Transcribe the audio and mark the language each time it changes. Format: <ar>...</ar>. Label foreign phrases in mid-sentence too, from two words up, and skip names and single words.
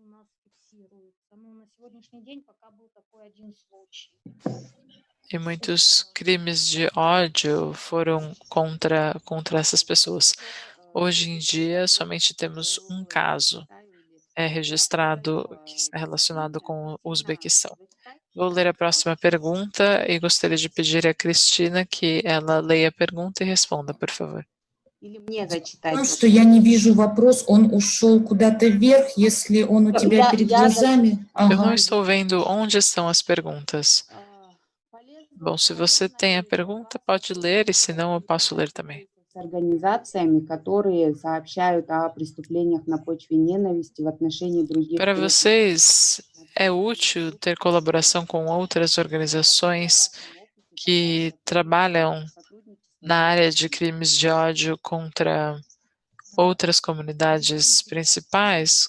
<pt>E muitos crimes de ódio foram contra essas pessoas. Hoje em dia, somente temos um caso registrado que está relacionado com o Uzbequistão. Vou ler a próxima pergunta e gostaria de pedir a Cristina que ela leia a pergunta e responda, por favor.</pt> <ru>Что я не вижу вопрос, он ушел куда-то вверх, если он у тебя перед глазами.</ru> <pt>Eu não estou vendo onde estão as perguntas. Bom, se você tem a pergunta, pode ler, e se não, eu posso ler também. Para vocês, é útil ter colaboração com outras organizações que trabalham na área de crimes de ódio contra outras comunidades principais?</pt>